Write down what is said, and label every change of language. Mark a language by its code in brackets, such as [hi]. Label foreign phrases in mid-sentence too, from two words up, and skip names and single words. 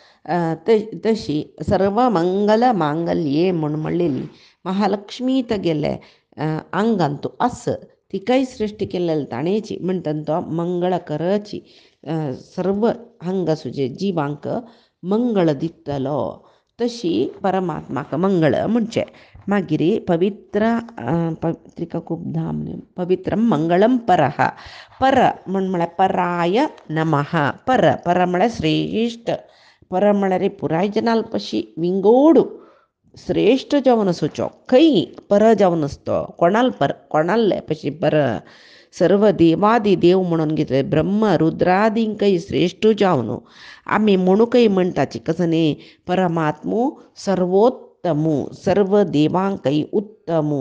[kok] तशी सर्व मंगल मांगल्ये म्हूण म्हणलेली महालक्ष्मी तागेले आंगान तूं आस, तिकाय सृश्टी केलेली ताणेची म्हणटा तो मंगळ करची. सर्व हांग सुजे जिवांक मंगळ दितलो. तशी परमात्माक मंगळ म्हणचे. [sa] मागीर त्रिकूपधाम पवित्रम मंगळम परः. [kok] पर म्हळ्यार [sa] पराय नमः. [kok] पर म्हळ्यार श्रेश्ठ. पर म्हळ्यार पुराय जनाल पशी विंगोडू श्रेष्ठ जावन आसूचो. खंय पर जावन आसतो कोणाले पशी पर. सर्व देवादी देव म्हणून घेतले ब्रह्म रुद्रादींकय श्रेष्ठ जावन आमी म्हणूकय म्हणटाची कसं न्ही परमात्मो सर्वोत्तमो सर्व देवांकय उत्तमो.